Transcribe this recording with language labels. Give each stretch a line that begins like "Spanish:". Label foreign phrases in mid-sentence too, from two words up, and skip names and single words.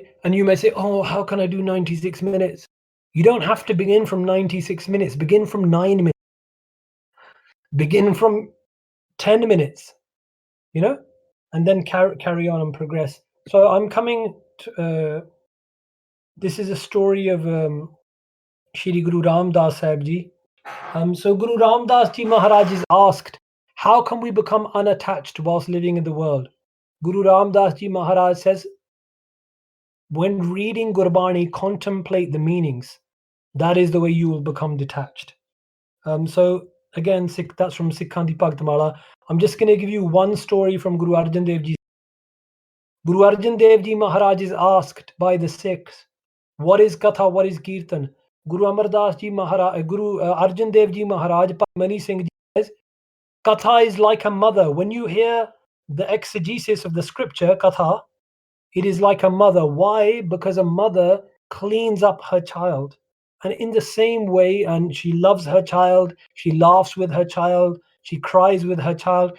English: And you may say, oh, how can I do 96 minutes? You don't have to begin from 96 minutes. Begin from 9 minutes. Begin from 10 minutes, and then carry on and progress. So I'm coming to, this is a story of Shri Guru Ram Das Sahib Ji. So Guru Ram Das Ji Maharaj is asked, how can we become unattached whilst living in the world? Guru Ram Das Ji Maharaj says, when reading Gurbani, contemplate the meanings. That is the way you will become detached. So again, that's from Sikhan Di Bhagti. I'm just going to give you one story from Guru Arjan Dev Ji. Guru Arjan Dev Ji Maharaj is asked by the Sikhs, what is Katha, what is Kirtan? Guru Amar Das Ji Maharaj, Guru Arjan Dev Ji Maharaj, Mani Singh Ji says, Katha is like a mother. When you hear the exegesis of the scripture, Katha, it is like a mother. Why? Because a mother cleans up her child. And in the same way, and she loves her child, she laughs with her child, she cries with her child.